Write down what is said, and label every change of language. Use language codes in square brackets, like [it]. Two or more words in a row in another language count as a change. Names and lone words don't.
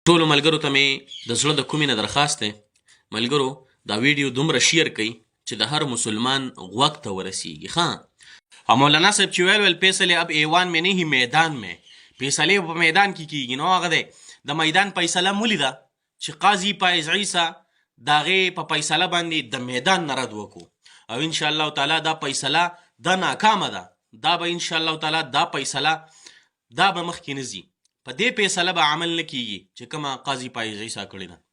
[ps] ټولو ملګرو ته مې د زړه د کومې نه درخواست دی ملګرو دا ویډیو دومره شیر کړئ چې د هر مسلمان غوږ ته ورسیږي. او مولانا صاحب چې ویل فیصلې [ur] اب ایوان میں نہیں میدان میں، [ps] فیصلې په میدان کې کیږي. نو هغه دی د میدان فیصله مولیده چې قاضي پایز عیسی د هغې په فیصله باندې د میدان نه رد وکړو، او [ar] انشاءالله تعالی [ps] دا فیصله دا ناکامه ده. دا به [ar] انشاءالله تعالی [ps] دا فیصله دا به مخکې نه ځي، په دې فیصله به عمل نه کیږي چې کومه قاضي پایز عیسی کړې ده.